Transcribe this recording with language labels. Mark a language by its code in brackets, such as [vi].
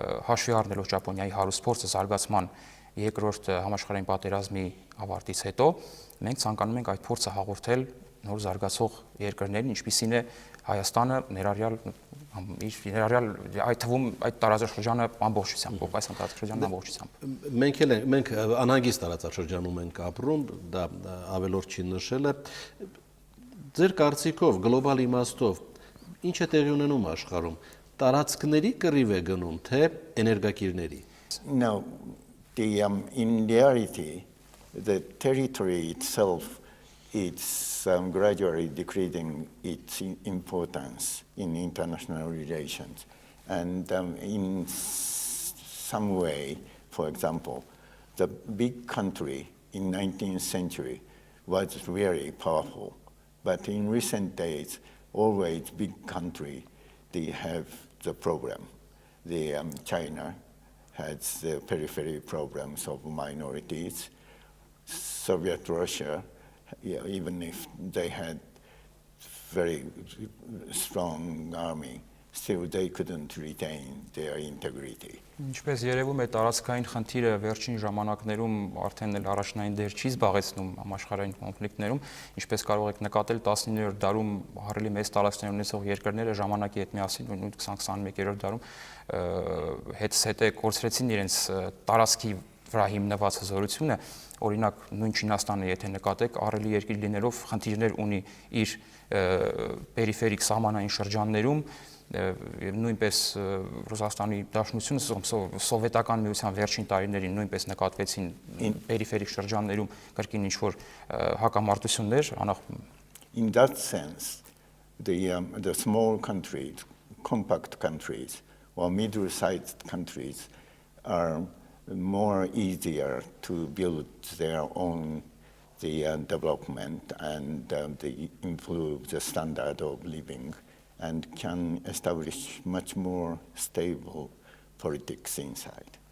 [hy] հաշվի առնելով Ճապոնիայի հարուստ փորձը զարգացման երկրորդ համաշխարհային պատերազմի ավարտից հետո, մենք ցանկանում ենք այդ փորձը հաղորդել նոր զարգացող երկրներին, ինչպիսին է Հայաստանը, ներառյալ այդ թվում այդ տարածաշրջանը ամբողջությամբ, Կովկասյան տարածաշրջանը ամբողջությամբ։ Մենք անհանգիստ տարածաշրջանում ենք ապրում, դա ավելորդ չի նշել է։ Ձեր կարծիքով, գլոբալ իմաստով, ինչ է տեղի ունենում աշխարհում, տարածքների կռիվ է գնում, թե էներգակիրների։ [en] No, in reality, the territory itself is gradually decreasing its importance in international relations. And in some way, for example, the big country in 19th century was very powerful. But in recent days, always big country, they have the problem. China has the periphery problems of minorities. Soviet Russia, even if they had very strong army, still they couldn't retain their integrity. [hy] Ինչպես երևում է, տարածքային խնդիրը վերջին ժամանակներում արդեն էլ առաջնային դեր չի զբաղեցնում համաշխարհային կոնֆլիկտներում, ինչպես կարող եք նկատել 19-րդ դարում հառելի մեծ տարածքներ ունեցող երկրները ժամանակի հետ միասին նույն 20-21-րդ դարում հետզհետե կորցրեցին իրենց տարածքի վրա հիմնված հզորությունը, օրինակ նույն Չինաստանը, եթե նկատեք, ահռելի երկիր լինելով խնդիրներ ունի իր պերիֆերիկ սահմանային շրջաններում, նույնպես Ռուսաստանի Դաշնությունը սովետական միության վերջին տարիներին նույնպես նկատվեցին պերիֆերիկ շրջաններում կրկին ինչ-որ հակամարտություններ, [en] In that sense, the small countries, compact countries, or middle-sized countries are more easier to build their own development and improve the standard of living and can establish much more stable politics inside.